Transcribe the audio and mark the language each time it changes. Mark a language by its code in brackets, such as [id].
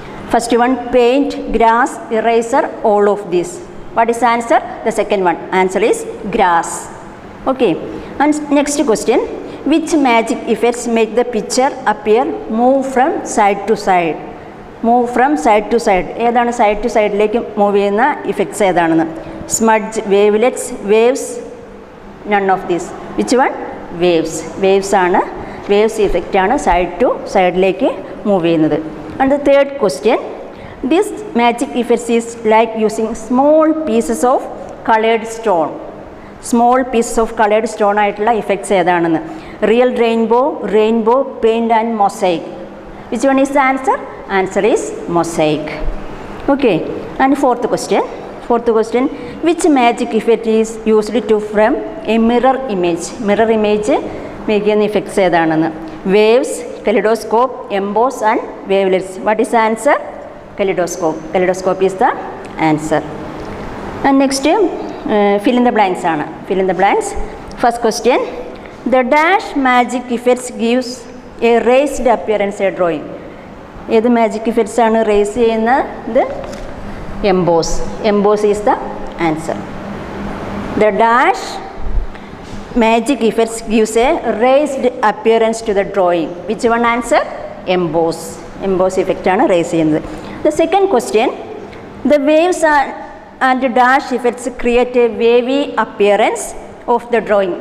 [en] First one, paint, grass, eraser, all of these. What is answer? The second one. Answer is grass. Okay. And next question. Which magic effects make the picture appear move from side to side? Move from side to side. [ml] ഏതാണ് side to സൈഡിലേക്ക് move ചെയ്യുന്ന effects ഏതാണെന്ന്? [en] Smudge, wavelets, waves, none of these. Which one? Waves. Waves ആണ്. [ml] Waves effect ആണ് side to സൈഡിലേക്ക് move ചെയ്യുന്നത്. [en] And the third question. This magic effects is like using small pieces of colored stone. Small pieces of colored stone [ml] ആയിട്ടുള്ള effects ഏതാണെന്ന്? [en] Real rainbow, paint and mosaic. Which one is the answer? Answer is mosaic. Okay, and fourth question, which magic effect is used to frame a mirror image? Mirror image make an effects [ml] ഏതാണെന്ന്? [en] Waves, kaleidoscope, emboss and wavelets. What is the answer? Kaleidoscope. Kaleidoscope is the answer. And next, fill in the blanks ആണ്. Fill in the blanks. First question, the dash magic effects gives a raised appearance a drawing. [ml] ഏത് magic effects ആണ് raise ചെയ്യുന്നത്? Emboss. [en] Emboss is the answer. The dash magic effects gives a raised appearance to the drawing. Which one answer? Emboss. [ml] Emboss effect ആണ് raise ചെയ്യുന്നത്. [en] The second question, the waves and dash effects create a wavy appearance of the drawing.